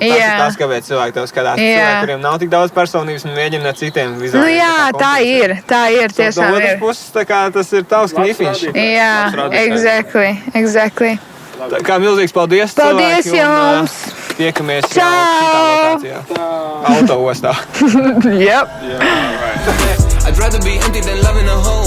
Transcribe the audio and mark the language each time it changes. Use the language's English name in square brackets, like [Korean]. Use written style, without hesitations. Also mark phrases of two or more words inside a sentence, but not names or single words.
[Latvian] Tas ir tas, kāpēc cilvēki tev skatās. Cilvēki, kuriem nav tik daudz personības un mēģina citiem vizuāli. Tā ir, tiešām ir. Otras puses, tā kā tas ir tavs knifiņš. Jā, exactly. Tā kā milzīgs paldies. Paldies jums! Tiekamies citā lokācijā. Auto ostā. [English] Yep. I'd rather be empty than loving a